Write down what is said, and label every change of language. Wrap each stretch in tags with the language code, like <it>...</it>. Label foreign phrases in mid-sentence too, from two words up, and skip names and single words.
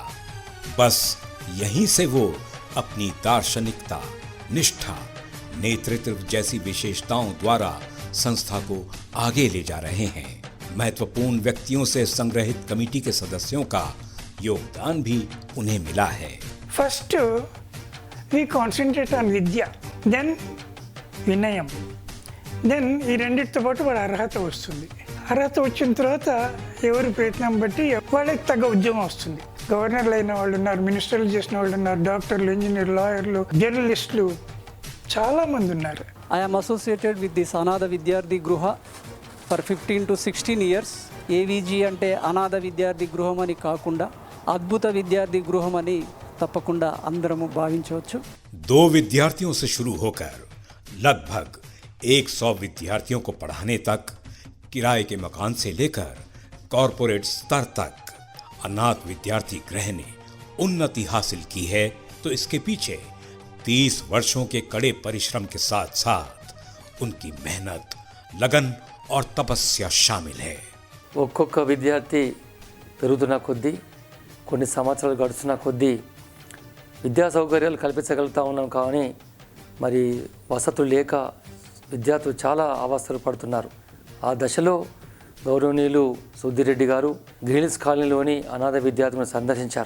<hi>बस यहीं से वो अपनी दार्शनिकता, निष्ठा, नेतृत्व जैसी विशेषताओं द्वारा संस्था को आगे ले जा रहे हैं। महत्वपूर्ण व्यक्तियों से संग्रहित कमेटी के सदस्यों का योगदान भी उन्हें मिला है।</hi> <en>First, we concentrate on Vidya, then</en> <te>వినయం, దెన్ ఈ రెండింటితో పాటు వాడు అర్హత వస్తుంది. అర్హత వచ్చిన తర్వాత ఎవరి ప్రయత్నం బట్టి వాళ్ళకి తగ్గ ఉద్యోగం వస్తుంది. గవర్నర్లు అయిన వాళ్ళు ఉన్నారు, మినిస్టర్లు చేసిన వాళ్ళు ఉన్నారు, డాక్టర్లు, ఇంజనీర్లు, లాయర్లు, జర్నలిస్టులు చాలామంది ఉన్నారు.</te> <en>I am associated with this Anada Vidyarthi Gruha for 15 to 16 years.</en> <te>AVG అంటే అనాథ విద్యార్థి గృహం అని కాకుండా అద్భుత విద్యార్థి గృహం అని తప్పకుండా అందరము భావించవచ్చు.</te> <hi>2 विद्यार्थियों से शुरू होकर लगभग 100 विद्यार्थियों को पढ़ाने तक, किराए के मकान से लेकर कॉरपोरेट स्तर तक अनाथ विद्यार्थी गृह ने उन्नति हासिल की है, तो इसके पीछे 30 वर्षों के कड़े परिश्रम के साथ साथ उनकी मेहनत, लगन और तपस्या शामिल है।</hi> <te>ఒక్కొక్క విద్యార్థి పెరుగుతున్న కొద్దీ, కొన్ని సంవత్సరాలు గడుస్తున్న కొద్దీ విద్యా సౌకర్యాలు కల్పించగలుగుతా ఉన్నాం, కానీ మరి వసతులు లేక విద్యార్థులు చాలా అవస్థలు పడుతున్నారు. ఆ దశలో గౌరవనీయులు సుద్దిరెడ్డి గారు గ్రీన్స్ కాలనీలోని అనాథ విద్యార్థులను సందర్శించారు.</te>